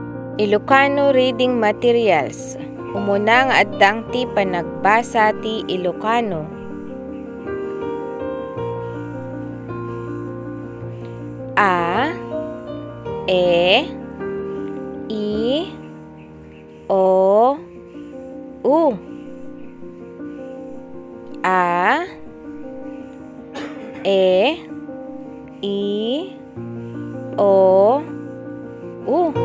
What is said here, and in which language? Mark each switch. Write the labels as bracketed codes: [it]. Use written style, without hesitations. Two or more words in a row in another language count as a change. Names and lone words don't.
[en] Ilocano Reading Materials. [ilo] Umuna nga addang ti panagbasa ti Ilocano. A, E, I, O, U. A, E, I, O, U.